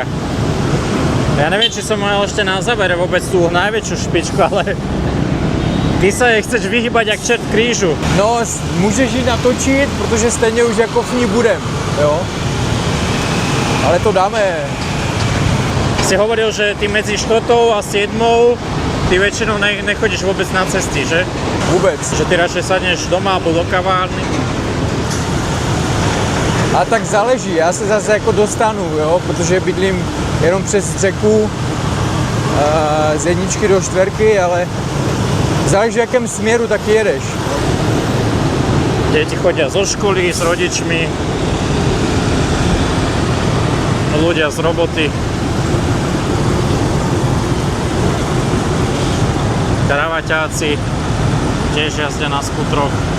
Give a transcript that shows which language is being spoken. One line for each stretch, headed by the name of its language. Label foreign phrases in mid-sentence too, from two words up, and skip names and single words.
Slovak: Ja neviem, či som mal ešte na zábere vôbec tú najväčšiu špičku, ale ty sa jej chceš vyhýbať jak čert krížu. No,
Czech: můžeš ji natočit, protože stejně už jako v ní budem, jo. Ale to dáme.
Slovak: Si hovoril, že ty medzi 4. a 7. ty väčšinou nechodíš vôbec na cesty, že?
Czech: Vůbec.
Slovak: Že ty radšej sadneš doma alebo do kavárny.
Czech: A tak záleží, já se zase jako dostanu, jo, protože bydlím jenom přes řeku z 1 do 4, ale záleží, v jakém směru taky jedeš.
Slovak: Deti chodia zo školy s rodičmi, ľudia z roboty. Kravaťáci tiež jazdia na skutroch.